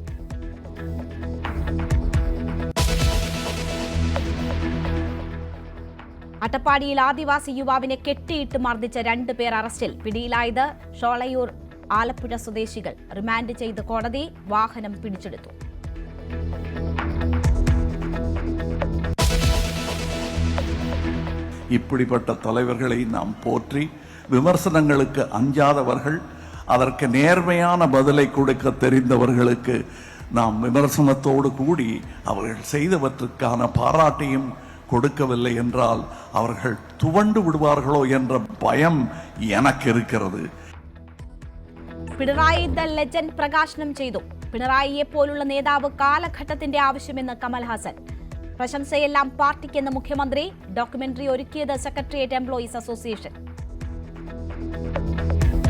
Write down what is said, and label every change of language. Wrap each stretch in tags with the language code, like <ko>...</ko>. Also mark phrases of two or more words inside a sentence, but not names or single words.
<ml>അട്ടപ്പാടിയിൽ ആദിവാസി യുവാവിനെ കെട്ടിയിട്ട് മർദ്ദിച്ച 2 പേർ അറസ്റ്റിൽ. പിടിയിലായത് ഷോളയൂർ ആലപ്പുഴ സ്വദേശികൾ. റിമാൻഡ് ചെയ്ത് കോടതി. വാഹനം പിടിച്ചെടുത്തു.</ml> <ta>இப்படிப்பட்ட தலைவர்களை நாம் போற்றி விமர்சனங்களுக்கு அஞ்சாதவர்கள், அதற்கு நேர்மையான பதிலை கொடுக்க தெரிந்தவர்களுக்கு நாம் விமர்சனத்தோடு கூடி அவர்கள் செய்தவற்றுக்கான பாராட்டையும் கொடுக்கவில்லை என்றால் அவர்கள் துவண்டு விடுவார்களோ என்ற பயம் எனக்கு இருக்கிறது.</ta> <ml>പിണറായി ദ ലെജൻഡ് പ്രകാശനം ചെയ്തു. പിണറായിയെ പോലുള്ള നേതാവ് കാലഘട്ടത്തിന്റെ ആവശ്യമെന്ന് കമൽഹാസൻ. പ്രശംസയെല്ലാം പാർട്ടിക്കെന്ന് മുഖ്യമന്ത്രി. ഡോക്യുമെന്ററി ഒരുക്കിയത് സെക്രട്ടേറിയറ്റ് എംപ്ലോയീസ് അസോസിയേഷൻ.</ml>